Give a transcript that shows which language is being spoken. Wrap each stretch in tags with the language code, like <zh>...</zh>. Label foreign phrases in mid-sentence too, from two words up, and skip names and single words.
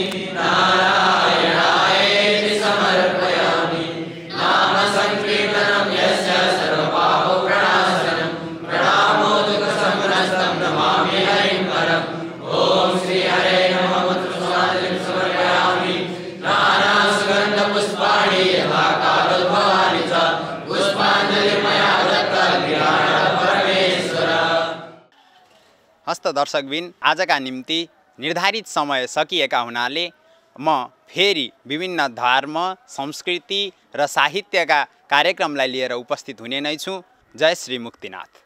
<sa>नारायणायेति समर्पयामि नाम संकीर्तनं यस्य सर्वपापप्रणाशनं प्रणामो दुःखशमनस्तं नमामि हरिं परम् ॐ श्री हरे नमः पुष्पाञ्जलिं समर्पयामि नानासुगन्धपुष्पाणि यथा कालोद्भवानि च पुष्पाञ्जलिर्मया दत्ता गृहाण परमेश्वर।</sa> <ne>हस्त दर्शकबिन आजका निम्ति निर्धारित समय सकिएका हुनाले म फेरि विभिन्न धर्म संस्कृति र साहित्यका कार्यक्रमलाई लिएर उपस्थित हुने नै छु। जय श्री मुक्तिनाथ।</ne>